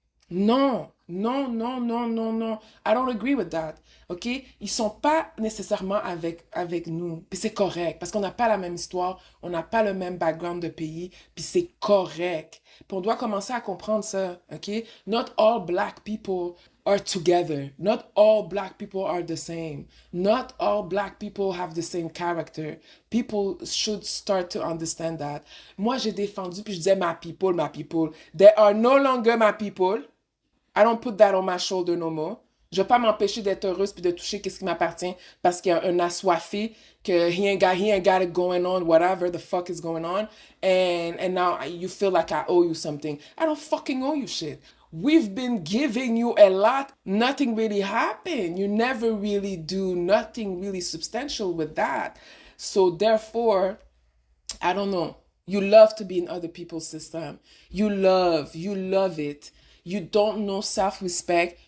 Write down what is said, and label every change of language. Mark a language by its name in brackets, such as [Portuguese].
[English] Non, non, non, non, non, non. I don't agree with that. OK? [French] Ils sont pas nécessairement avec nous. Puis c'est correct, parce qu'on n'a pas la même histoire, on n'a pas le même background de pays, puis c'est correct. Puis on doit commencer à comprendre ça. OK? [English] Not all black people are together. Not all black people are the same. Not all black people have the same character. People should start to understand that. [French] Moi, j'ai défendu, puis je disais [English] my people, my people. They are no longer my people. I don't put that on my shoulder no more. [French] Je vais pas m'empêcher d'être heureuse puis de toucher qu'est-ce qui m'appartient parce qu'il y a un assoiffé que [English] he ain't got it going on, whatever the fuck is going on, and now you feel like I owe you something. I don't fucking owe you shit. We've been giving you a lot. Nothing really happened. You never really do nothing really substantial with that. So therefore, I don't know. You love to be in other people's system. You love it. You don't know self-respect.